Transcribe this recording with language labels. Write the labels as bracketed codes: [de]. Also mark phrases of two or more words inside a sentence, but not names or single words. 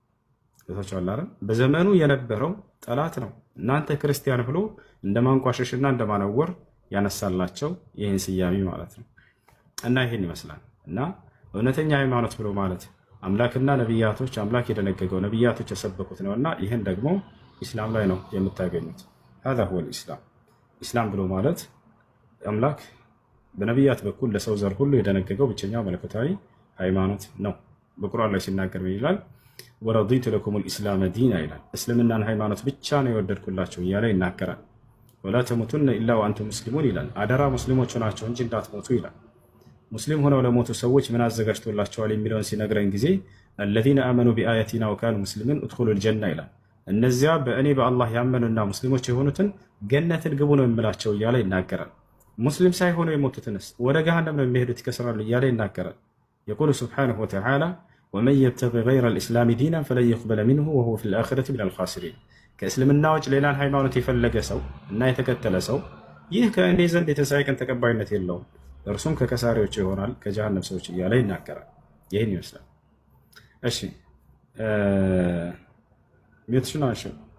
[am] በዘመኑ የነበረው ጠላት ነው እናንተ ክርስቲያን ብሎ እንደማንቋሸሽና እንደማነወር ያነሳላቸው ይህን ስያሜ ማለት ነው። እና ይህን ይመስላል። እና እውነተኛ ሃይማኖት ብሎ ማለት አምላክና ነቢያቶች አምላክ የደነገገው ነቢያቶች የሰበኩት ነውና ይህን ደግሞ ኢስላም ላይ ነው የምታገኙት። [ar] هذا هو الإسلام [am] ኢስላም ብሎ ማለት አምላክ በነቢያት በኩል ለሰው ዘር ሁሉ የደነገገው ብቸኛው መለኮታዊ ሃይማኖት ነው። በቁርአን ላይ ሲናገር ይላል [ar] ورضيت لكم الإسلام دينا [am] ይላል። እስልምናን ሃይማኖት ብቻ ነው የወደድኩላችሁ እያለ ይናገራል። [ar] ولا تموتن إلا وأنتم مسلمون [am] ይላል። አደራ ሙስሊሞች ሆናችሁ እንጂ እንዳትሞቱ ይላል። ሙስሊም ሆነው ለሞቱ ሰዎች ምን አዘጋጅቶላቸዋል የሚለውን ሲነግረን ጊዜ [ar] الذين آمنوا بآياتنا وكانوا مسلمين ادخلوا الجنة [am] ይላል። እነዚያ በእኔ በአላህ ያመኑና ሙስሊሞች የሆኑትን ገነትን ግቡ ነው የምላቸው እያለ ይናገራል። ሙስሊም ሳይሆኑ የሞቱትንስ ወደ ገሃነም ነው የሚሄዱት ይከስራሉ እያለ ይናገራል። [ar] يقول سبحانه وتعالى ومن يبتغي غير الإسلام دينا فلن يقبل منه وهو في الآخرة من الخاسرين [am] ከእስልምና ውጭ ሌላን ሃይማኖት የፈለገ ሰው እና የተከተለ ሰው ይህ ከእኔ ዘንድ የተሳይ ቀን ተቀባይነት የለውም እርሱም ከከሳሪዎች ይሆናል ከጀሃነም ሰዎች እያለ ይናገራል። ይህን ይመስላል። እሺ ቤትሽን አንሺው።